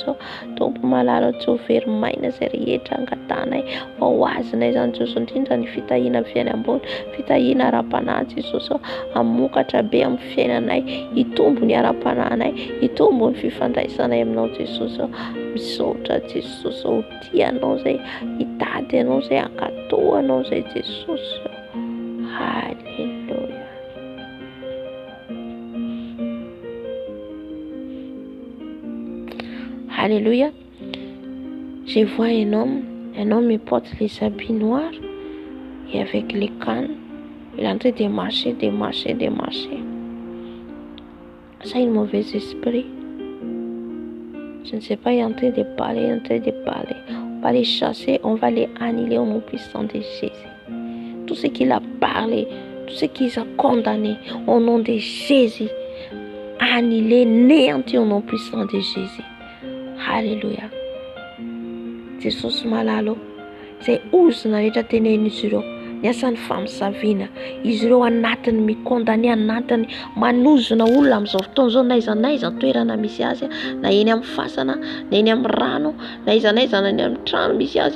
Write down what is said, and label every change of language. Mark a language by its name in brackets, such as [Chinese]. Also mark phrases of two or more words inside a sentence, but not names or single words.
[Malagasy] Tompo malalo tsy ho very maina izay rehetra angatanay, fa ho azonay izany Jesosy, indrindra ny fitahiana avy any ambony, fitahiana ara-panahy Jesosy, hamokatra be amin'ny fiainanay, hitombo ny ara-panahinay, hitombo ny fifandraisanay aminao Jesosy. Misaotra Jesosy, ho tianao izay hitady anao, izay hankatoa anao izay Jesosy. Halleluia. [French] Alléluia. Je vois un homme il porte les habits noirs et avec les cannes, il est en train de marcher. Ça, un mauvais esprit. Je ne sais pas, il est en train de parler. On va les chasser, on va les annihiler au nom puissant de Jésus. Tout ce qu'il a parlé, tout ce qu'il a condamné au nom de Jésus, annihilé, néanti au nom puissant de Jésus. Alléluia. [Malagasy] Jesosy malalo izay ozona rehetra tenenizy ireo ny asan'ny famisaviana, izy ireo anatiny mikondane, anatiny manozona olona amin'izao fotoana izao, na aiza toerana misy azy, na eny amin'ny fasana, na eny amin'ny rano, na aiza na eny amin'ny trano misy azy.